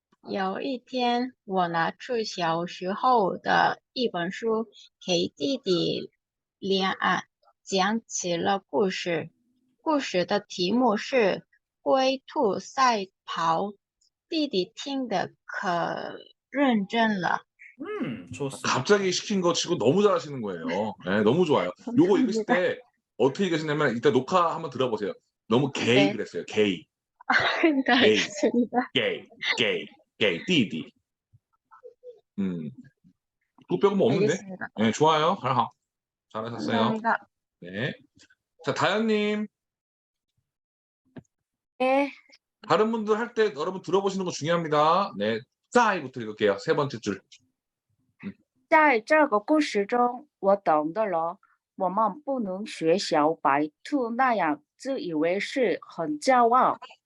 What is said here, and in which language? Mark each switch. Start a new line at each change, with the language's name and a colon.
Chinese: 有一天，我拿出小时候的一本书，给弟弟连安讲起了故事。故事的题目是《龟兔赛跑》，弟弟听得可认真了。
Korean: 좋습니다. 갑자기 시킨 거 치고 너무 잘하시는 거예요. 네, 너무 좋아요. 요거 읽으실 때 어떻게 읽으시냐면 이따 녹화 한번 들어보세요. 너무 게이 네. 그랬어요. 게이. 네, 알겠습니다. 게이, 띠디. 그거 빼고 뭐 없는데? 알겠습니다. 네, 좋아요. 잘하셨어요. 감사합니다. 네. 자, 다현님. 네, 다른 분들 할 때 여러분 들어보시는 거 중요합니다. 네. 싸이부터 읽을게요. 세 번째 줄.
Chinese: 在这个故事中，我懂得了，我们不能学小白兔那样自以为是，很骄傲。